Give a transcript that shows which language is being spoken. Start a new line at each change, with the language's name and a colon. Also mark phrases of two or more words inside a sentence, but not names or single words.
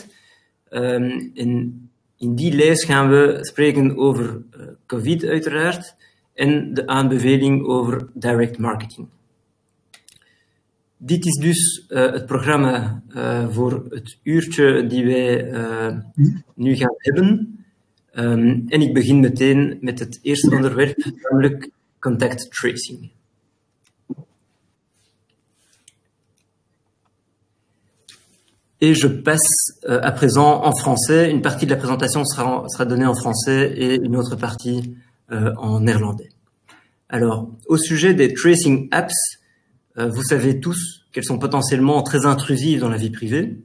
Dutch: En in die lijst gaan we spreken over COVID uiteraard en de aanbeveling over
English: direct marketing.
Dutch: Dit is dus het programma voor het uurtje die wij nu gaan hebben. En ik begin meteen met het eerste onderwerp, namelijk
English: contact tracing.
French: Et je passe à présent en français. Une partie de la présentation sera donnée en français et une autre partie en néerlandais. Alors, au sujet des
English: tracing apps,
French: vous savez tous qu'elles sont potentiellement très intrusives dans la vie privée.